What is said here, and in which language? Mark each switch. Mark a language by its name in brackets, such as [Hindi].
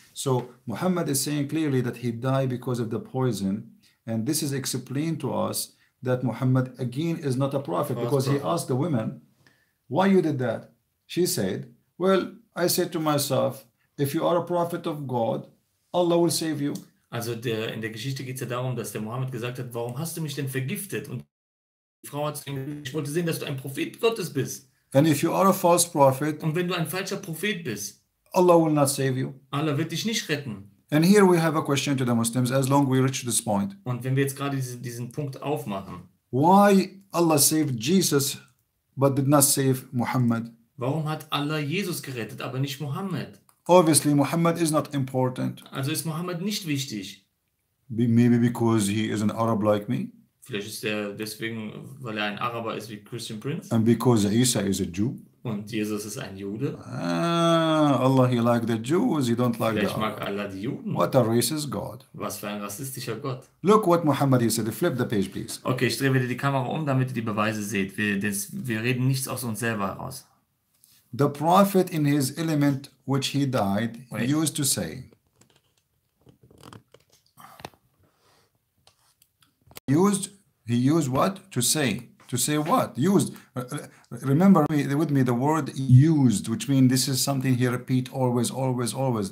[English] So Muhammad is saying clearly that he died because of the poison. And this is explained to us that Muhammad again is not a prophet, because he asked the women, why you did that? She said, well, I said to myself, if you are a prophet of God, Allah will save you. [German] Also in der Geschichte geht es ja darum, dass der Mohammed gesagt hat, warum hast du mich denn vergiftet? Und die Frau hat gesagt, ich wollte sehen, dass du ein Prophet Gottes bist. [English] And if you are a false prophet, [German] Und wenn du ein falscher Prophet bist, [English] Allah will not save you. [German] Allah wird dich nicht retten. [English] And here we have a question to the Muslims, as long we reach this point. [German] Und wenn wir jetzt gerade diesen Punkt aufmachen, [English] Why Allah saved Jesus but did not save Muhammad? [German] warum hat Allah Jesus gerettet, aber nicht Mohammed? [English] Obviously, Muhammad is not important. [German] Also ist Mohammed nicht wichtig. [English] Maybe because he is an Arab like me, [German] Vielleicht ist er deswegen, weil er ein Araber ist wie Christian Prince. [English] and because Isa is a Jew. [German] Und Jesus ist ein Jude. [English] Allah, he like the Jews, he don't like the [German] Vielleicht mag [English] Arab. [German] Allah die Juden. [English] What a racist God. [German] Was für ein rassistischer Gott. [English] Look what Muhammad he said. Flip the page, please. [German] Okay, ich drehe wieder die Kamera um, damit ihr die Beweise seht. Wir reden nichts aus uns selber heraus. [English] The prophet in his element which he died Wait. used to say. He used what? To say. To say what? Used. Remember with me the word used, which means this is something he repeat always, always, always.